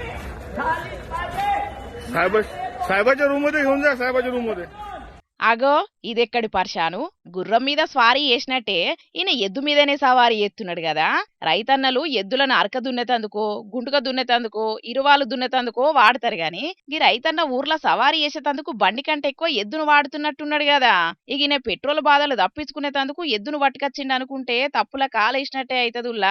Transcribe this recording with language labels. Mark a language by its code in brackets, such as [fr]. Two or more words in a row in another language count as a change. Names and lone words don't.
[mr] साहेबाच्या रूम मध्ये घेऊन जा, साहेबाच्या रूम मध्ये. [te] अगं ఇదెక్కడి పర్షాను, గుర్రం మీద స్వారీ చేసినట్టే ఈయన ఎద్దు మీదనే సవారీ చేస్తున్నాడు కదా. రైతన్నలు ఎద్దులను అరక దున్నేతందుకో, గుంటుక దున్నేతందుకో, ఇరువాలు దున్నేతందుకో వాడతారు గాని ఈ రైతన్న ఊర్లో సవారీ చేసేతందుకు బండి కంటే ఎక్కువ ఎద్దును వాడుతున్నట్టున్నాడు కదా. ఈయన పెట్రోల్ బాధలు తప్పించుకునేతందుకు ఎద్దును పట్టుకొచ్చిండు అనుకుంటే తప్పుల కాలేసినట్టే అయితదుల్లా.